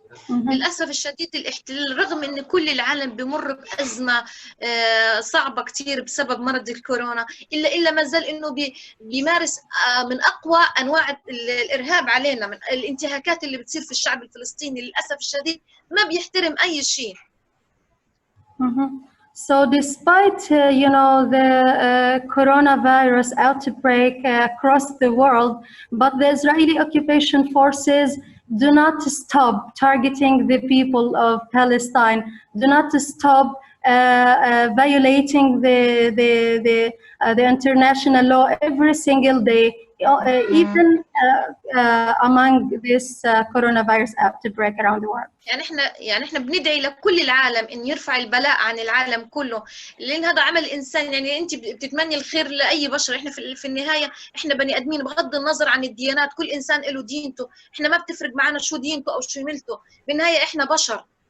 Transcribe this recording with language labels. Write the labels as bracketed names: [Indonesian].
[Arabic] للأسف الشديد الاحتلال رغم أن كل العالم بمر بأزمة صعبة كتير بسبب مرض الكورونا، إلا ما زال أنه بيمارس من أقوى أنواع الإرهاب علينا، من الانتهاكات اللي بتصير في الشعب الفلسطيني للأسف الشديد ما بيحترم أي شيء. [English] So despite the coronavirus outbreak across the world, but the Israeli occupation forces do not stop targeting the people of Palestine, do not stop violating the international law every single day, even among this coronavirus outbreak around the world. [Arabic] يعني احنا بندعي لكل العالم ان يرفع البلاء عن العالم كله، لان هذا عمل انسان، يعني انت بتتمني الخير لاي بشر، احنا في النهايه احنا بني ادمين بغض النظر عن الديانات، كل انسان له دينته، احنا ما بتفرق معنا شو دينته او شو ملته، بالنهايه احنا بشر.